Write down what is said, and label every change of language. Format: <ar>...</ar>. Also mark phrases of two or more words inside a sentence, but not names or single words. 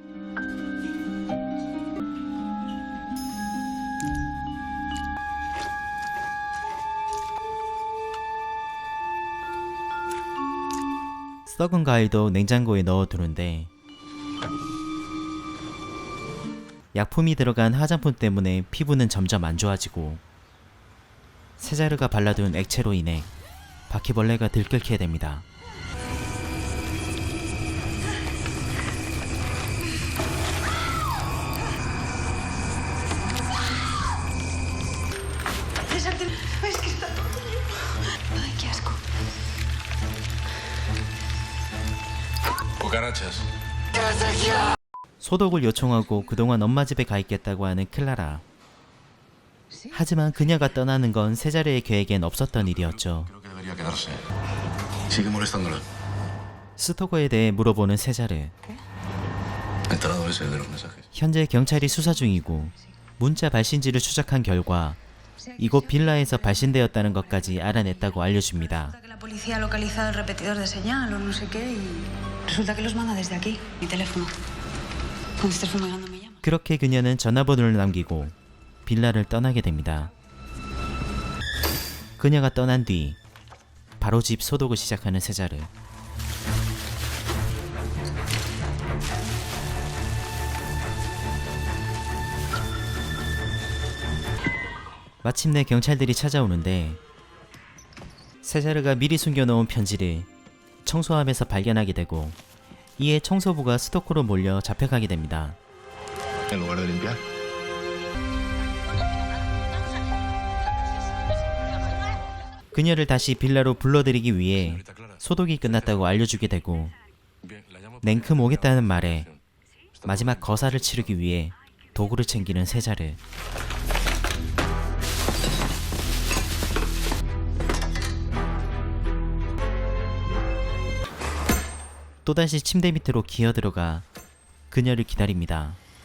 <ko>썩은 과일도 냉장고에 넣어두는데 약품이 들어간 화장품 때문에 피부는 점점 안 좋아지고 세자르가 발라둔 액체로 인해 바퀴벌레가 들끓게 됩니다.</ko> <es>Ay, qué asco. Cucarachas.</es> <ko>소독을 요청하고 그동안 엄마 집에 가 있겠다고 하는 클라라. 하지만 그녀가 떠나는 건 세자르의 계획엔 없었던 일이었죠.</ko> <es>Creo que Debería quedarse. Sigue molestándola.</es> <ko>스토커에 대해 물어보는 세자르.</ko> <es>Enterado ese de los mensajes.</es> <ko>현재 경찰이 수사 중이고 문자 발신지를 추적한 결과 이곳 빌라에서 발신되었다는 것까지 알아냈다고 알려줍니다.</ko> <es>Que la policía ha localizado el repetidor de señal o no sé qué y resulta que los manda desde aquí, mi teléfono. Cuando estés fumegando me llamas.</es> <ko>그렇게 그녀는 전화번호를 남기고 빌라를 떠나게 됩니다. 그녀가 떠난 뒤 바로 집 소독을 시작하는 세자르. 마침내 경찰들이 찾아오는데 세자르가 미리 숨겨놓은 편지를 청소함에서 발견하게 되고 이에 청소부가 스토커로 몰려 잡혀가게 됩니다.</ko> <es>En lugar de limpiar.</es> <ko>그녀를 다시 빌라로 불러들이기 위해 소독이 끝났다고 알려주게 되고</ko> <es>Bien, la llamo.</es> <ko>냉큼 오겠다는 말에 마지막 거사를 치르기 위해 도구를 챙기는 세자르. 또다시 침대 밑으로 기어들어가 그녀를 기다립니다.</ko>